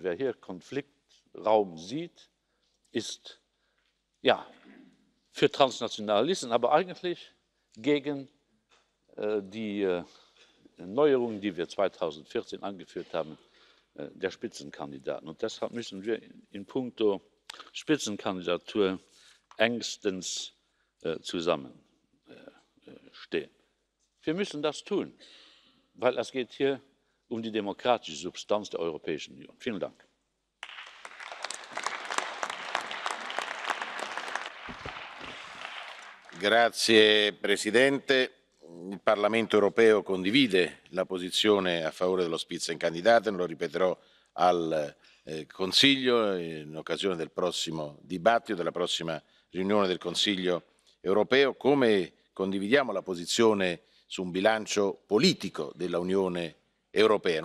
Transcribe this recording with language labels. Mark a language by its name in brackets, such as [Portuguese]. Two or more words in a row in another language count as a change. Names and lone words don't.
[German] Wer hier Konfliktraum sieht, ist ja für transnationale Listen, aber eigentlich gegen die Neuerungen, die wir 2014 angeführt haben, der Spitzenkandidaten. Und deshalb müssen wir in puncto Spitzenkandidatur engstens zusammenstehen. Wir müssen das tun, weil es geht hier um die demokratische Substanz der Europäischen Union. Vielen Dank. [Italian] Grazie Presidente. Il Parlamento europeo condivide la posizione a favore dello Spitzenkandidaten, lo ripeterò al Consiglio in occasione del prossimo dibattito, della prossima riunione del Consiglio europeo, come condividiamo la posizione su un bilancio politico dell'Unione europea.